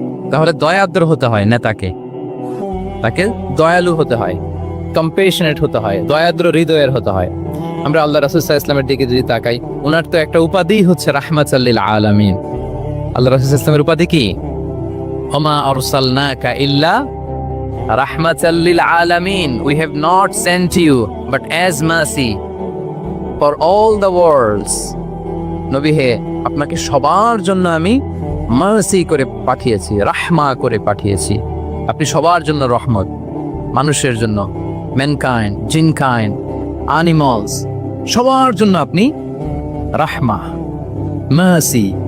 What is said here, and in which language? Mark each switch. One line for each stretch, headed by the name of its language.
Bangla: তাহলে দয়াদ্র হতে হয় নেতাকে, তাকে দয়ালু হতে হয়, কম্পেশনেট হতে হয়, দয়াদ্র হৃদয়ের হতে হয়। আমরা আল্লাহ রাসূল সাল্লাল্লাহু আলাইহি ওয়াসাল্লামের দিকে যদি তাকাই, ওনার তো একটা উপাধি হচ্ছে রাহমাতাল লিল আলামিন। আল্লাহ রাসূল সাল্লাল্লাহু আলাইহি ওয়াসাল্লামের উপাধি কি?
Arabic: ওমা আরসালনাকা ইল্লা রাহমাতাল লিল আলামিন।
English: We have not sent you but as mercy for all the worlds.
Bangla: নবী হে, আপনাকে সবার জন্য আমি মার্সি করে পাঠিয়েছি, রাহমা করে পাঠিয়েছি। আপনি সবার জন্য রহমত, মানুষের জন্য, ম্যানকাইন্ড, জিনকাইন্ড, অ্যানিমালস, সবার জন্য আপনি রাহমা, মার্সি।